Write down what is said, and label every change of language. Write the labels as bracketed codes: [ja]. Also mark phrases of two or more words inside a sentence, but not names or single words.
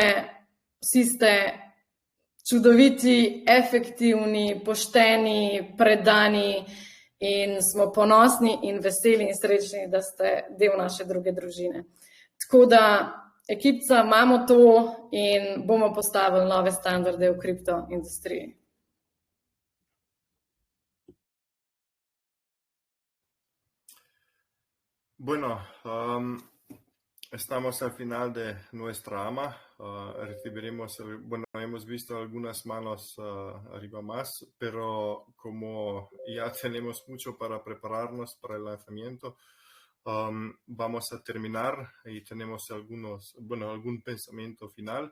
[sl] Vsi ste čudoviti, efektivni, pošteni, predani in smo ponosni in veseli in srečni, da ste del naše druge družine. Tako da, ekipca, imamo to in bomo postavili nove standarde v kriptoindustriji. [es] Bueno, estamos al final de nuestra AMA. Hemos visto algunas manos arriba más, pero como ya tenemos mucho para prepararnos para el lanzamiento, vamos a terminar y tenemos algún pensamiento final.